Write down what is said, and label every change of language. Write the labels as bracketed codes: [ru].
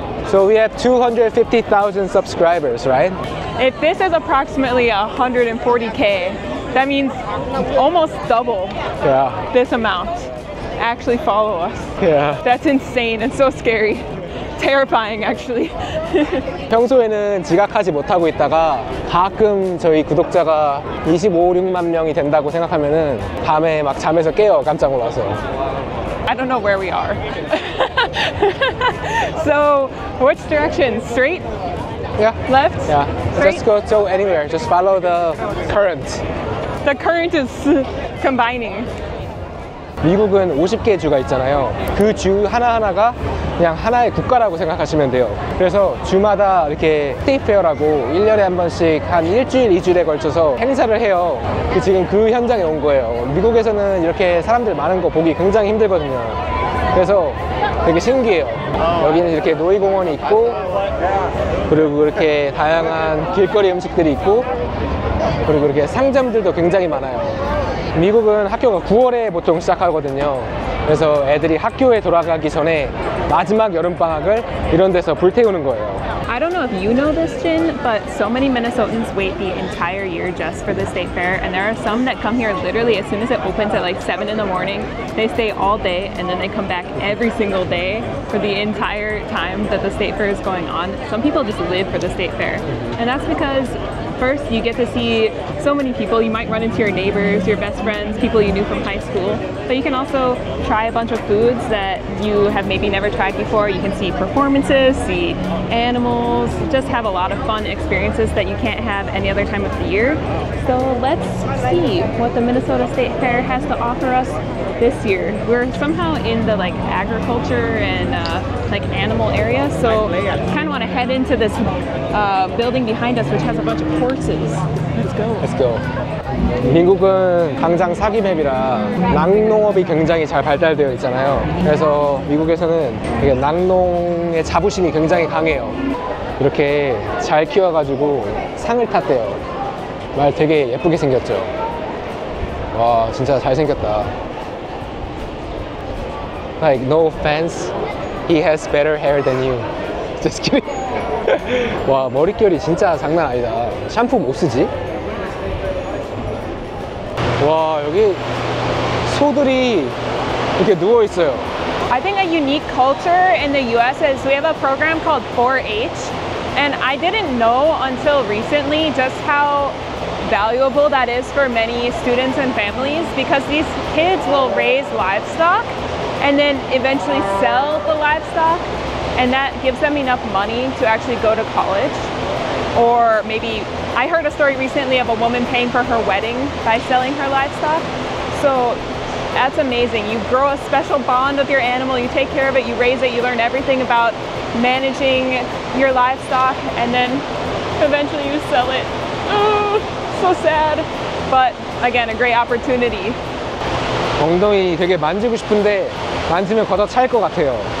[en] So we have 250,000 subscribers, right? If this is approximately 140K, that means almost double Yeah. this amount actually follow us. Yeah. That's insane and so scary. Terrifying, actually. [ko] 평소에는 지각하지 못하고 있다가 가끔 저희 구독자가 25, 6만 명이 된다고 생각하면은 밤에 막 잠에서 깨요. 깜짝 놀라서. [en] I don't know where we are. So, which direction? Straight? Yeah. Left? Yeah. Straight? Just go anywhere. Just follow the current. The current is combining. [ko] 미국은 50개 주가 있잖아요. 그 주 하나하나가 그냥 하나의 국가라고 생각하시면 돼요. 그래서 주마다 이렇게 스테이트 페어라고 1년에 한 번씩 한 일주일, 2주일에 걸쳐서 행사를 해요. 지금 그 현장에 온 거예요. 미국에서는 이렇게 사람들 많은 거 보기 굉장히 힘들거든요. 그래서 되게 신기해요. 여기는 이렇게 놀이공원이 있고, 그리고 이렇게 다양한 길거리 음식들이 있고, 그리고 이렇게 상점들도 굉장히 많아요. 미국은 학교가 9월에 보통 시작하거든요. 그래서 애들이 학교에 돌아가기 전에 마지막 여름방학을 이런 데서 불태우는 거예요. [en] I don't know if you know this, Jin, but so many Minnesotans wait the entire year just for the state fair, and there are some that come here literally as soon as it opens at like 7 in the morning. They stay all day, and then they come back every single day for the entire time that the state fair is going on. Some people just live for the state fair, and that's because first, you get to see so many people. You might run into your neighbors, your best friends, people you knew from high school. But you can also try a bunch of foods that you have maybe never tried before. You can see performances, see animals, just have a lot of fun experiences that you can't have any other time of the year. So let's see what the Minnesota State Fair has to offer us this year. We're somehow in the like agriculture and like animal area, so kind of want to head into this building behind us, which has a bunch of horses. Let's go. Let's go. [ko] 미국은 당장 사기맵이라 낙농업이 굉장히 잘 발달되어 있잖아요. 그래서 미국에서는 되게 낙농의 자부심이 굉장히 강해요. 이렇게 잘 키워가지고 상을 탔대요. 말 되게 예쁘게 생겼죠. 와, 진짜 잘생겼다. [en] Like, no offense, he has better hair than you. Just kidding. [ko] 와, 머릿결이 진짜 장난 아니다. 샴푸 못 쓰지? 와, 여기 소들이 이렇게 누워 있어요. [en] I think a unique culture in the US is we have a program called 4-H, and I didn't know until recently just how valuable that is for many students and families, because these kids will raise livestock and then eventually sell the livestock, and that gives them enough money to actually go to college. Or maybe I heard a story recently of a woman paying for her wedding by selling her livestock. So that's amazing. You grow a special bond with your animal, you take care of it, you raise it, you learn everything about managing your livestock, and then eventually you sell it. Oh, so sad. But again, a great opportunity. [ko] 엉덩이 되게 만지고 싶은데 만지면 걷어 차일 것 같아요.